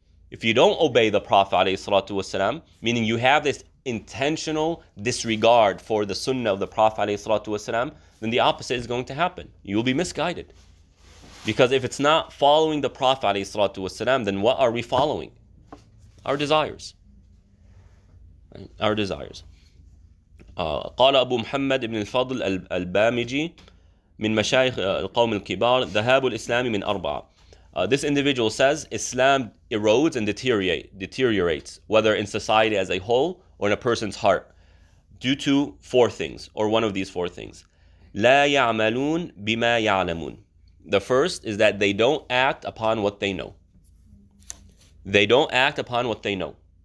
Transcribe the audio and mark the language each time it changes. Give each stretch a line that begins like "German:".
English: If you don't obey the Prophet ﷺ, meaning you have this intentional disregard for the sunnah of the Prophet ﷺ, then the opposite is going to happen. You will be misguided. Because if it's not following the Prophet ﷺ, then what are we following? Our desires. Our desires.
Arabic: قال أبو محمد بن الفضل البامجي من مشايخ القوم الكبار ذهاب الإسلام من أربعة.
English: This individual says Islam erodes and deteriorates, whether in society as a whole or in a person's heart, due to four things, or one of these four things.
Arabic: لا يعملون بما يعلمون.
English: The first is that they don't act upon what they know. They don't act upon what they know.